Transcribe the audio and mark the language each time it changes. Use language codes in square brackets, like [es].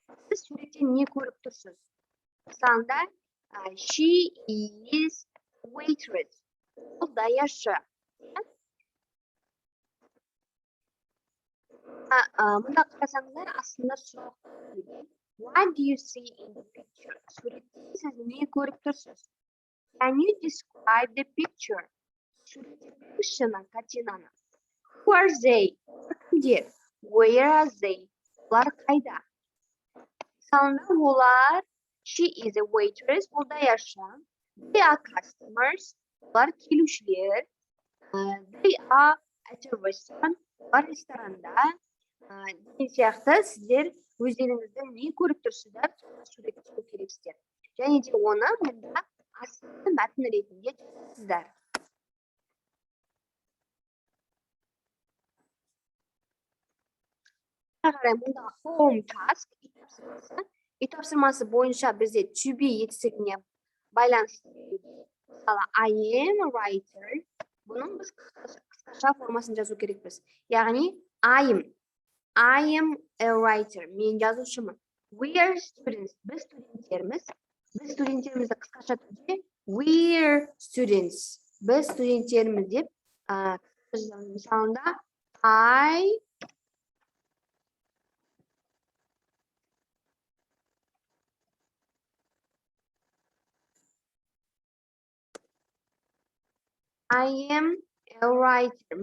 [kk] Сіз суреттен не көріп тұрсыз? Мысалында, [en] she is waitress. [kk] Ол даяшы. Мұнда қарасаңыздар астында сұрақ. [en] What do you see in the picture? [kk] Суреттен сіз не көріп тұрсыз? [en] Can you describe the picture? [kk] Суреттен картинаны. [en] Who are they? [kk] Кімдер? [en] Where are they? [kk] Олар қайда? Мысалында олар [en] she is a waitress, [kk] ол даяшы. [en] They are customers, [kk] олар келушілер. [en] They are at a restaurant, [kk] олар ресторанда. Деген сияқты сіздер өздеріңіздің не көріп тұрсыздар, суретке түсіру керексіздер. Және де оны мұнда астында мәтін ретінде жазасыздар. Қарай мұнда [en] home task [kk] үй тапсырмасы бойынша бізде to be етістігіне байланысты. [en] Мысалы, I am a writer. [kk] Бұның біз қысқаша формасын жазу керекпіз. Яғни [en] I am a writer. [kk] Мен жазушымын. [en] We are students. [kk] Біз студенттерміз. Біз студенттерімізді қысқаша түрде [en] we're students. [kk] Біз студенттерміз деп мысалында [en] I am a writer.